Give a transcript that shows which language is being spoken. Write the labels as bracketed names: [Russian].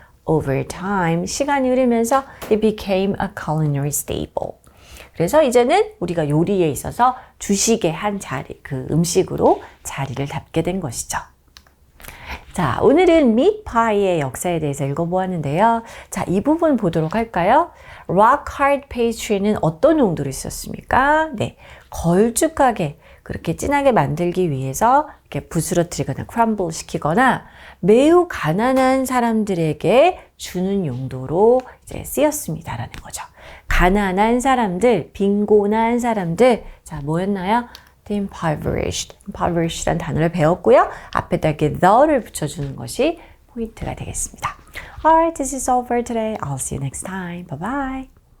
[English] Over time, [Korean] 시간이 흐르면서 [English] it became a culinary staple. [Korean] 그래서 이제는 우리가 요리에 있어서 주식의 한 자리, 그 음식으로 자리를 잡게 된 것이죠. 자, 오늘은 meat pie의 역사에 대해서 읽어보았는데요. 자, 이 부분 보도록 할까요? rock hard pastry는 어떤 용도로 있었습니까? 네, 걸쭉하게 그렇게 진하게 만들기 위해서 이렇게 부스러뜨리거나 crumble 시키거나 매우 가난한 사람들에게 주는 용도로 이제 쓰였습니다라는 거죠. 가난한 사람들, 빈곤한 사람들, 자, 뭐였나요? [English] The impoverished. [Korean] impoverished란 단어를 배웠고요. 앞에다 이렇게 the를 붙여주는 것이 포인트가 되겠습니다. [English] Alright, this is all for today. I'll see you next time. Bye bye.